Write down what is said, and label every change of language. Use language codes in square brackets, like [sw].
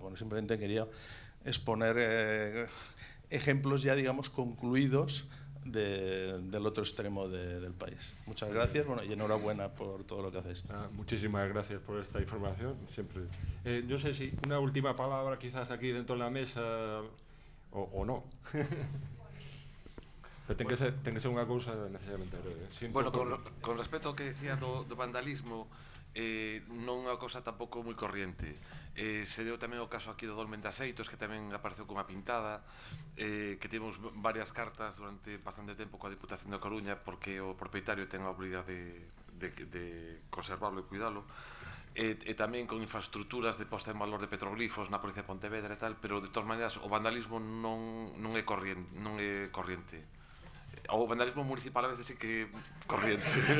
[es] Bueno, simplemente quería exponer ejemplos ya, digamos, concluidos del otro extremo del país. Muchas gracias, bueno, y enhorabuena por todo lo que hacéis. Muchísimas gracias por esta información, siempre. Yo sé si una última palabra quizás aquí dentro de la mesa o no. [gl] Pero ten que ser unha cousa necesariamente breve. Bueno, con respecto ao que decía do vandalismo, non é unha cosa tampouco moi corriente. Se deu tamén o caso aquí do Dolmen de Axeitos, que tamén apareceu cunha pintada, que tivemos varias cartas durante bastante tempo coa Diputación da Coruña porque o propietario ten a obrigadade de conservarlo e cuidalo, e tamén con infraestructuras de posta en valor de petroglifos na provincia de Pontevedra e tal, pero de todas maneiras o vandalismo non é corriente. O vandalismo municipal a veces sí que corriente.